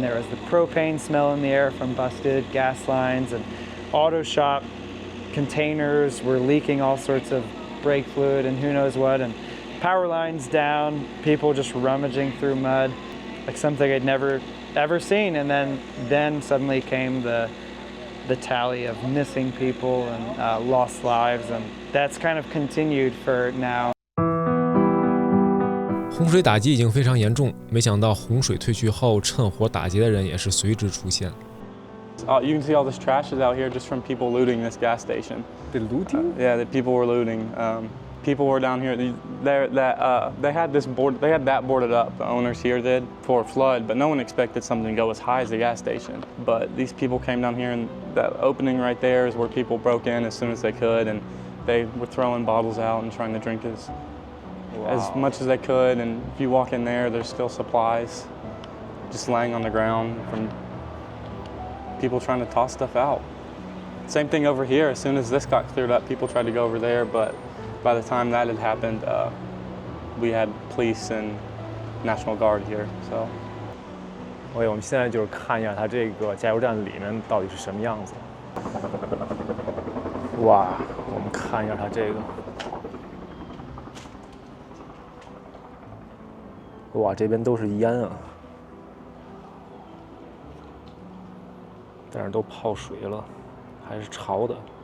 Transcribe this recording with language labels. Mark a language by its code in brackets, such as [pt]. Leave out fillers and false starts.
[en] There was the propane smell in the air from busted gas lines, and auto shop containers were leaking all sorts of brake fluid and who knows what, and power lines down, people just rummaging through mud, like something I'd never ever seen. And then suddenly came the tally of missing people and lost lives, and that's kind of continued for now. [zh] 洪水打击已经非常严重，没想到洪水退去后，趁火打劫的人也是随之出现。 [en] You can see all this trash is out here just from people looting this gas station. The looting? Yeah, the people were looting. People were down here. They had this board. They had that boarded up. The owners here did for a flood, but no one expected something to go as high as the gas station. But these people came down here, and that opening right there is where people broke in as soon as they could, and they were throwing bottles out and trying to drink as much as they could. And if you walk in there, there's still supplies just laying on the ground from people trying to toss stuff out. Same thing over here. As soon as this got cleared up, people tried to go over there, but by the time that had happened, we had police and National Guard here. So, [zh] 我们现在就是看一下它这个加油站里面到底是什么样子。哇，我们看一下它这个。哇，这边都是烟啊，但是都泡水了，还是潮的。